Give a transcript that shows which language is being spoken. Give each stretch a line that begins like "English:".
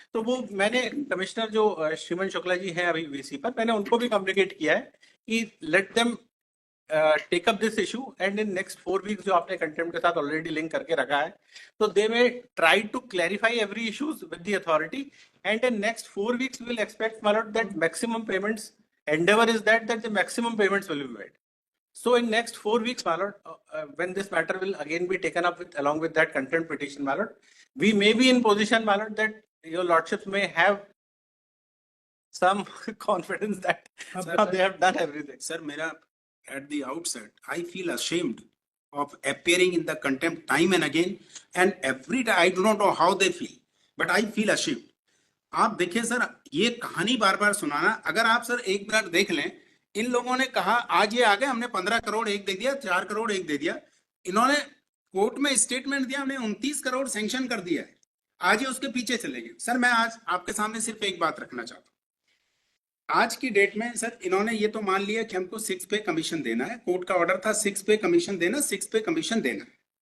Hindi: तो वो मैंने कमिश्नर जो श्रीमन शुक्ला जी हैं अभी वीसी पर, मैंने उनको भी कम्युनिकेट किया है कि
English: let them take up this issue and in next 4 weeks,
Hindi: जो आपने कंटेम्प्ट के साथ ऑलरेडी लिंक करके रखा है, तो
English: They may try to clarify every issues with the authority and in next 4 weeks we will expect my lord that maximum payments endeavor is that the maximum payments will be made. So in next 4 weeks, my lord, when this matter will again be taken up with along with that contempt petition, my lord, we may be in position, my lord, that your lordships may have some confidence that they have done everything. Sir, मेरा at the outset, I feel ashamed of appearing in the contempt time and again, and every day I do not know how they feel, but I feel ashamed.
Hindi: आप देखिए sir, ये कहानी बार बार सुनाना, अगर आप sir एक minute देख लें, इन लोगों ने कहा आज ये आ गए, हमने 15 करोड़ एक दे दिया, 4 करोड़ एक दे दिया, इन्होंने कोर्ट में स्टेटमेंट दिया हमने 29 करोड़ सैंक्शन कर दिया है, आज ये उसके पीछे चले गए। सर मैं आज आपके सामने सिर्फ एक बात रखना चाहता हूँ, आज की डेट में सर इन्होंने ये तो मान लिया कि हमको 6 पे कमीशन देना है, कोर्ट का ऑर्डर था 6 पे कमीशन देना, 6 पे कमीशन देना है।